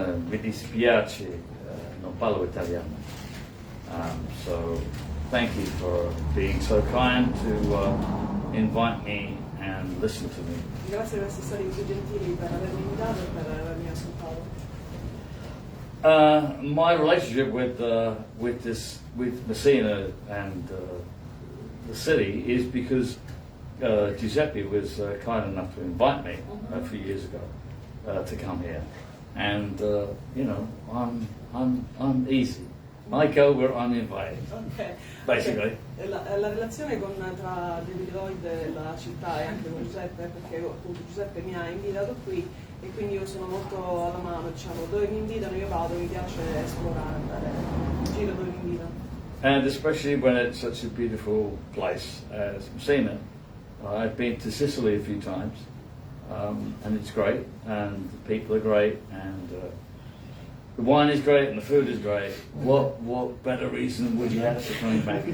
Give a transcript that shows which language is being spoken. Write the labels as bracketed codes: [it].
[it] Mi dispiace, non parlo italiano. [en] So thank you for being so kind to invite me and listen to me. [it] Grazie per essere stati così gentili, per avermi invitato e per avermi ascoltato. [en] My relationship with Messina and the city is because Giuseppe was kind enough to invite me a few years ago to come here, and you know, I'm easy. I go where I'm invited. Okay. Basically. Okay. [it] La relazione tra David Lloyd e la città e anche con Giuseppe, perché appunto Giuseppe mi ha invitato qui e quindi io sono molto alla mano, diciamo, dove mi invitano io vado, mi piace esplorare, andare in giro dove mi invitano. [en] And especially when it's such a beautiful place as Messina. I've been to Sicily a few times, and it's great, and the people are great, and the wine is great, and the food is great. What better reason would you have for coming back?